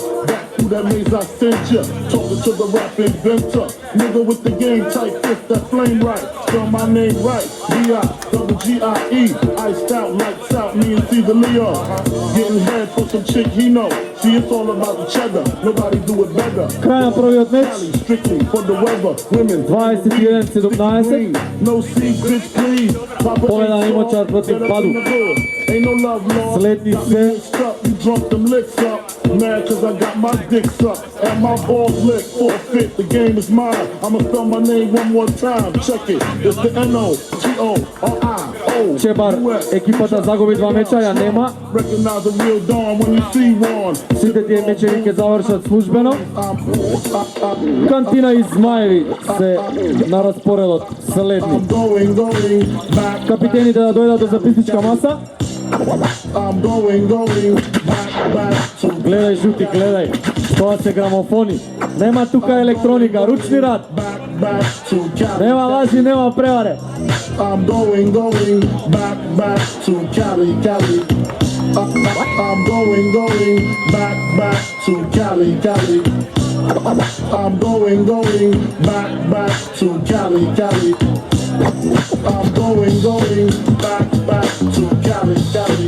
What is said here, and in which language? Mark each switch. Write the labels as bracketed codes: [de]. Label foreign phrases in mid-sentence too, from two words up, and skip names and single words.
[en] Back through that maze I sent you. Talking to the rap inventor. Nigga with the game type fist that flame right. Spell my name right. B-I-double-G-I-E. Iced out, lights out, me and Caesar Leo. Getting head for some chick he know. See, it's all about the cheddar. Nobody do it better. [mk] Край на првиот меч. [en] Strictly for the weather. Women. 21-17. No secrets, please. [mk] Победа на Имочар против Баду. [en] Ain't no love lost. [mk] Следни [en] Got me [mk] се [en] mixed up, you drunk them licks up. Mad cause I got my dicks up and my balls lick. Forfeit, the game is mine. I'ma spell my name one more time. Check it. It's the N-O-T-O-R-I-O. [mk] Чебар, екипата загуби 2 меча, ја нема. [en] Recognize a real dawn when you see one. [mk] Сите тие мечеви ќе завршат службено. Кантина и Змаеви се на распоредот следни. [en] I'm going back. [mk] Капитените да дојдат до записничка маса. [en] I'm going back to [mk] Гледај, жути, гледај. Тоа се грамофони. Нема тука електроника, [sr] ручни рад. [en] back to Cali. [sr] Нема лажи, нема преваре. [en] I'm going back to Cali, Cali. I'm going back to Cali, Cali. I'm going back to Cali, Cali. I'm going back to Cali, Cali.